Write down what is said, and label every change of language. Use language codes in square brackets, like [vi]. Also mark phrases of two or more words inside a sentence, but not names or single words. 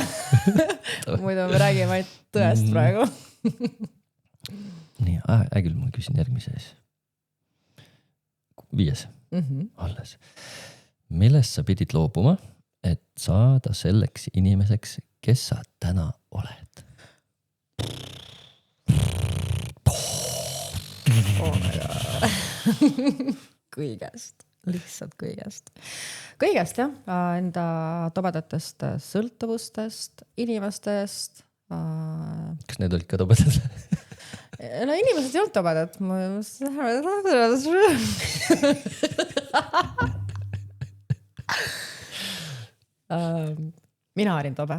[et] Muidu me räägime ainult tõest praegu. Nii, küll ma küsin järgmise siis. 5. Alles. Millest sa pidid loobuma, et saada selleks inimeseks, kes sa täna oled? [en] Oh my god. [et] Kõigest, lihtsalt kõigest. Kõigest jah, enda tobedatest sõltuvustest, inimestest. Kas need olid ka tobedad? No inimesed ei olnud tobedad. Mina olin tobe.